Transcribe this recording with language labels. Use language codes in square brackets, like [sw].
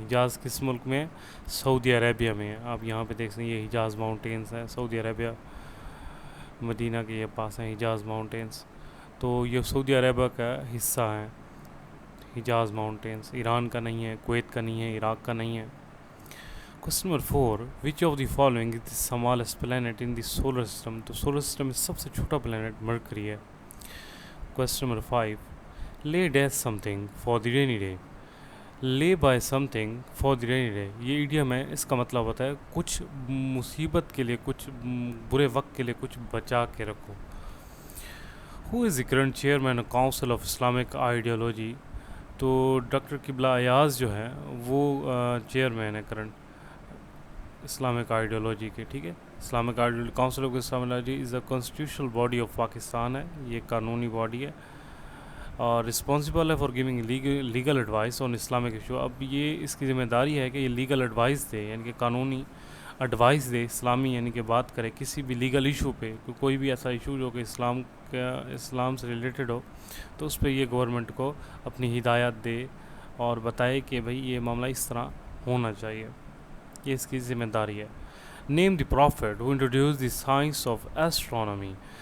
[ur] حجاز کس ملک میں؟ سعودی عربیہ میں. آپ یہاں پہ دیکھ سکتے ہیں یہ حجاز ماؤنٹینز ہیں سعودی عربیہ مدینہ کے یہ پاس ہیں حجاز ماؤنٹینز. تو یہ سعودی عربیہ کا حصہ ہیں حجاز ماؤنٹینز. ایران کا نہیں ہے, کویت کا نہیں ہے, عراق کا نہیں ہے. [en] Question number 4 which of the following is the smallest planet in the solar system. [ur] تو سولر سسٹم میں سب سے چھوٹا پلانٹ مرکری ہے. [en] Question number 5 lay days something for the rainy day. Lay by something for the rainy day [ur] یہ idiom ہے. اس کا مطلب ہوتا ہے کچھ مصیبت کے لیے, کچھ برے وقت کے لیے کچھ بچا کے رکھو. [en] Who is the current chairman council of Islamic ideology. [ur] تو ڈاکٹر قبلہ ایاز جو ہے وہ چیئرمین ہے کرنٹ اسلامک آئیڈیالوجی کے. ٹھیک ہے, [en] Islamic ideology council of Islamic is a constitutional body of Pakistan ہے. [ur] یہ قانونی باڈی ہے اور رسپانسبل ہے [en] For giving legal advice on Islamic issue. [ur] اب یہ اس کی ذمہ داری ہے کہ یہ لیگل ایڈوائس دے یعنی کہ قانونی ایڈوائس دے اسلامی یعنی کہ بات کرے کسی بھی لیگل ایشو پہ. کوئی بھی ایسا ایشو جو کہ اسلام سے ریلیٹڈ ہو تو اس پہ یہ گورنمنٹ کو اپنی ہدایات دے اور بتائے کہ بھئی یہ معاملہ اس طرح ہونا چاہیے. یہ اس کی ذمہ داری ہے. [en] Name the prophet who introduce the science of astronomy.